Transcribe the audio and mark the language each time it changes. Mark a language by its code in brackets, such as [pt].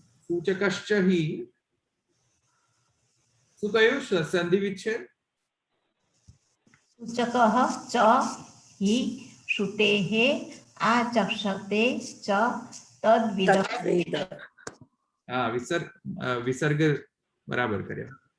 [sa] सूचकश्च हि [gu] શું કહ્યું? સંધિ વિચ્છેદ. [sa] सूचकः च हि श्रुतेः आचक्षते च तद्विदः. [hi] हाँ, विसर्ग बराबर [gu] કર્યો.